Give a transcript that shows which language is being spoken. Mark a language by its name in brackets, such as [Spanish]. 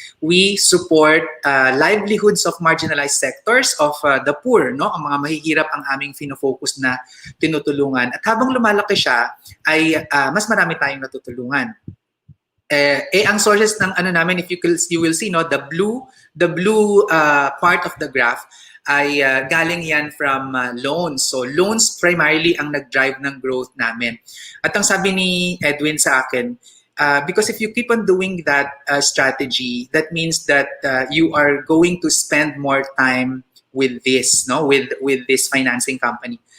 [English] We support livelihoods of marginalized sectors of the poor, no? [Filipino] Ang mga mahihirap ang aming fino-focus na tinutulungan. At habang lumalaki siya, ay mas marami tayong natutulungan. Ang sources ng namin, [English] if you will see, no, the blue part of the graph [Filipino] ay galing yan [English] from loans. So loans primarily [Filipino] ang nag-drive ng growth namin. At ang sabi ni Edwin sa akin, [English] because if you keep on doing that strategy, that means that you are going to spend more time with this, no, with this financing company.